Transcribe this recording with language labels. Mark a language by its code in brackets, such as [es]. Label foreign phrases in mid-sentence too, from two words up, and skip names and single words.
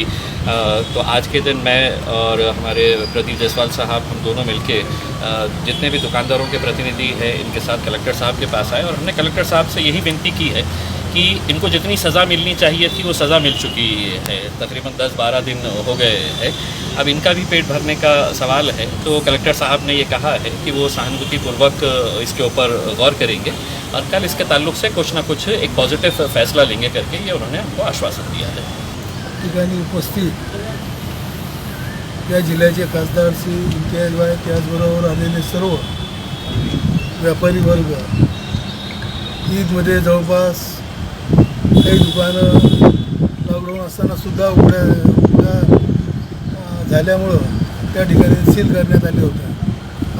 [hi] तो आज के दिन मैं और हमारे प्रदीप जैसवाल साहब हम दोनों मिल के जितने भी दुकानदारों के प्रतिनिधि हैं उन के साथ कलेक्टर साहब के पास आए और हम ने कलेक्टर साहब से यही विनती की है कि उन को जितनी सज़ा मिलनी चाहिए थी वो सज़ा मिल चुकी है, तक़रीबन 10-12 दिन हो गए हैं, अब उन का भी पेट भरने का सवाल है. तो कलेक्टर साहब ने यह कहा है कि वो सहानुभूति पूर्वक इस के ऊपर ग़ौर करेंगे और कल इस के ताल्लुक़ से कुछ न कुछ एक पॉज़िटिव फ़ैसला लेंगे कर के यह उन्होंने हम को आश्वासन दिया है. [mr] ठिकाणी उपस्थित या जिल्ह्याचे खासदार श्री इम्तियाजभाई, त्याचबरोबर आलेले सर्व व्यापारी वर्ग, ईदमध्ये जवळपास काही दुकानं लॉकडाऊन असतानासुद्धा उघड्या झाल्यामुळं त्या ठिकाणी सील करण्यात आले होते।